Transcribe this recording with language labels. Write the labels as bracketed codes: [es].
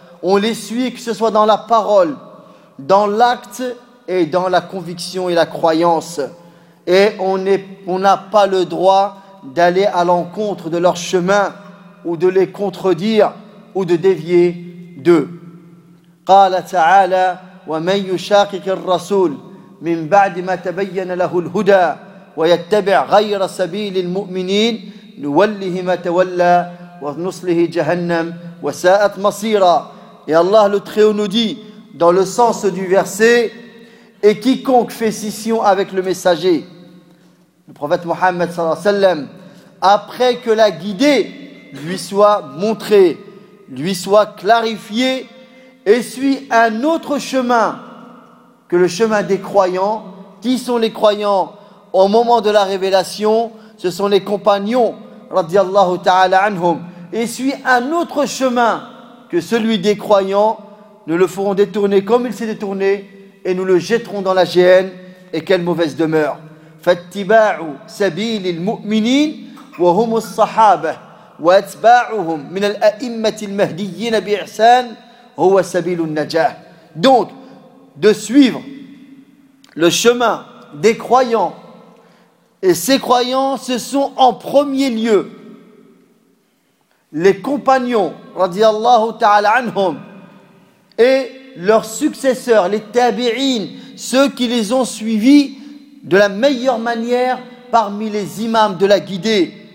[fr] On les suit, que ce soit dans la parole, dans l'acte et dans la conviction et la croyance. Et on n'a pas le droit d'aller à l'encontre de leur chemin ou de les contredire ou de dévier d'eux. [ar] قال تعالى ومن يشاقق الرسول من بعد ما تبين له الهدى ويتبع غير سبيل المؤمنين نوله ما تولى ونصله جهنم وساءت مصيرا. [fr] Et Allah le Très-Haut nous dit dans le sens du verset: et quiconque fait scission avec le messager, le prophète Mohammed sallallahu alayhi wa sallam, après que l'a guidé, lui soit montré, lui soit clarifié, et suit un autre chemin que le chemin des croyants. Qui sont les croyants au moment de la révélation? Ce sont les compagnons radiyallahu ta'ala anhum. Et suit un autre chemin que celui des croyants, nous le ferons détourner comme il s'est détourné et nous le jetterons dans la géhenne. Et quelle mauvaise demeure! [ar] Fattiba'u sabilil mu'minin wa hum as-sahaba واتباعهم من الأئمة المهديين بإحسان هو سبيل النجاة. [fr] Donc, de suivre le chemin des croyants, et ces croyants, ce sont en premier lieu les compagnons radiyallahu ta'ala anhum et leurs successeurs, les tabi'in, ceux qui les ont suivis de la meilleure manière parmi les imams de la guidée.